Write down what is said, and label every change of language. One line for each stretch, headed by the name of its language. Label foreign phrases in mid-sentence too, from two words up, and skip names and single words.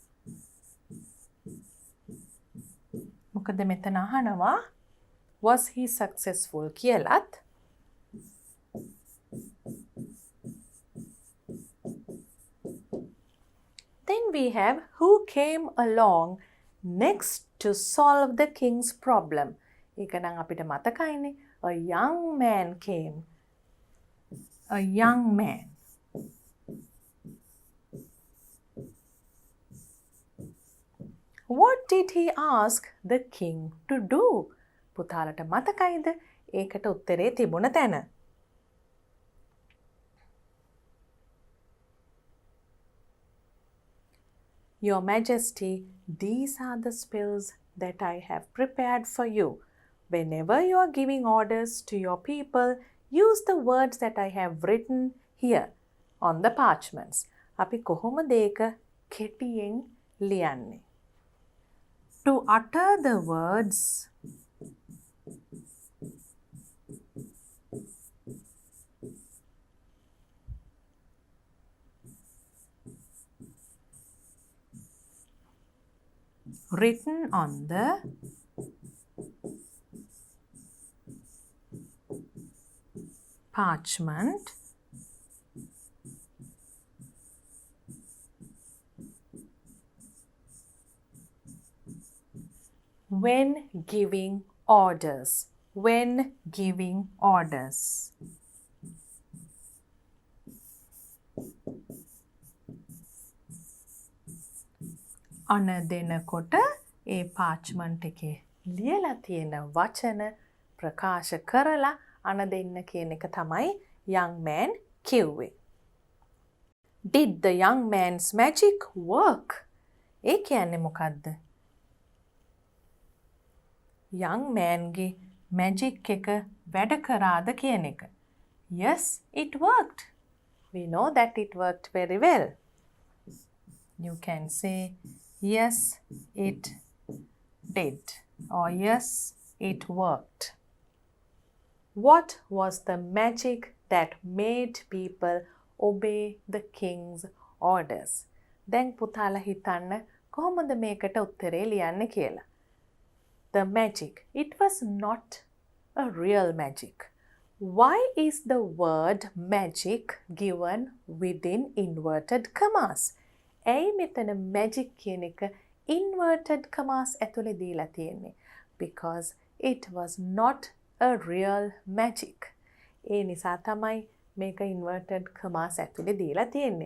Sinhala: මොකද මෙතන අහනවා
English: was he successful කියලත් then we have who came along next to solve the king's problem.
Sinhala: ඒක නම් අපිට මතකයිනේ.
English: A young man came. A young man. What did he ask the king to do?
Sinhala: පුතාලට මතකයිද ඒකට උත්තරේ තිබුණ තැන?
English: Your Majesty, these are the spells that I have prepared for you. Whenever you are giving orders to your people, use the words that I have written here on the parchments.
Sinhala: අපි කොහොමද ඒක කෙටියෙන් ලියන්නේ?
English: To utter the words written on the parchment when giving orders. When giving orders.
Sinhala: අන දෙනකොට ඒ පාච්මන්ට් එකේ ලියලා තියෙන වචන ප්‍රකාශ කරලා අන දෙන්න කියන එක තමයි
English: young man
Sinhala: කිව්වේ.
English: Did the young man's magic work?
Sinhala: ඒ කියන්නේ මොකද්ද?
English: young man
Sinhala: ගේ magic එක වැඩ කරාද කියන එක.
English: Yes, it worked. We know that it worked very well. You can say yes, it did, or yes, it worked. What was the magic that made people obey the king's orders?
Sinhala: දැන් පුතාලා හිතන්න කොහොමද මේකට උත්තරේ ලියන්න කියලා.
English: The magic, it was not a real magic. Why is the word magic given within inverted commas?
Sinhala: ඇයි මෙතන magic කියන එක
English: inverted commas
Sinhala: ඇතුලේ දීලා තියෙන්නේ?
English: Because it was not a real magic.
Sinhala: ඒ නිසා තමයි මේක
English: inverted commas
Sinhala: ඇතුලේ දීලා තියෙන්නේ.